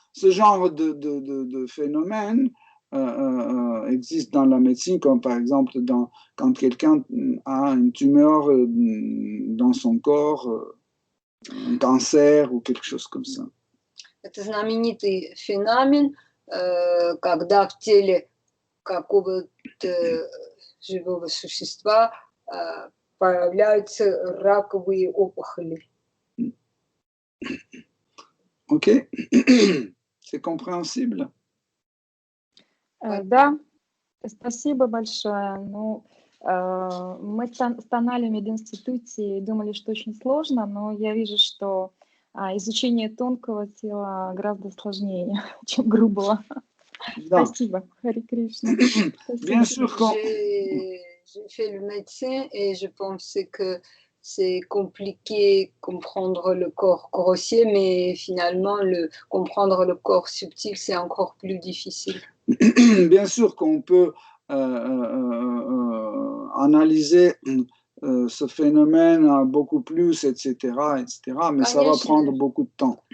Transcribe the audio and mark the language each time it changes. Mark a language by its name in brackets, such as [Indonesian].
[French] Ce genre de phénomène existe dans la médecine, comme par exemple quand quelqu'un a une tumeur dans son corps, un cancer ou quelque chose comme ça. [Russian] Это знаменитый феномен, когда в теле какого-то живого существа появляются раковые опухоли. [French] Ok, c'est compréhensible? [Russian] Да, спасибо большое. Ну, мы с Таналем в мединституте думали, что очень сложно, но я вижу, что изучение тонкого тела гораздо сложнее, чем грубого. Да. Спасибо, Хари Кришна. [French] Bien sûr, j'ai fait le médecin et je pense que c'est compliqué comprendre le corps grossier, mais finalement, comprendre le corps subtil, c'est encore plus difficile. Bien sûr qu'on peut analyser ce phénomène beaucoup plus, etc., mais ça va prendre beaucoup de temps.